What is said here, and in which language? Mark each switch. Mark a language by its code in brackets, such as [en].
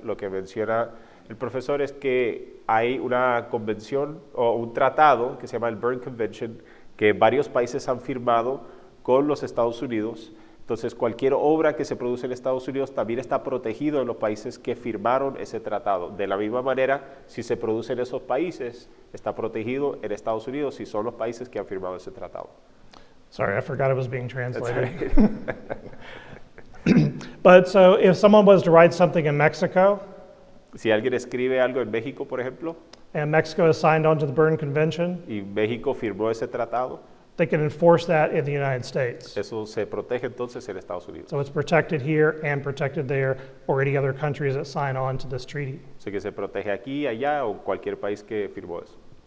[es] Lo que menciona el profesor es que hay una convención o un tratado que se llama el Berne Convention que varios países han firmado con los Estados Unidos. Entonces, cualquier obra que se produce en Estados Unidos también está protegido en los países que firmaron ese tratado. De la misma manera, si se produce en esos países, está protegido en Estados Unidos si son los países que han firmado ese tratado. [en] Sorry, I forgot it was being translated. Right. But so if someone was to write something in Mexico, [es] Si alguien escribe algo en México, por ejemplo, [en] and Mexico has signed on to the Berne Convention, [es] y México firmó ese tratado, [en] they can enforce that in the United States. [es] eso se protege entonces en Estados Unidos. [en] So it's protected here and protected there, or any other countries that sign on to this treaty. [es] Así que se protege aquí, allá o cualquier país que firmó eso.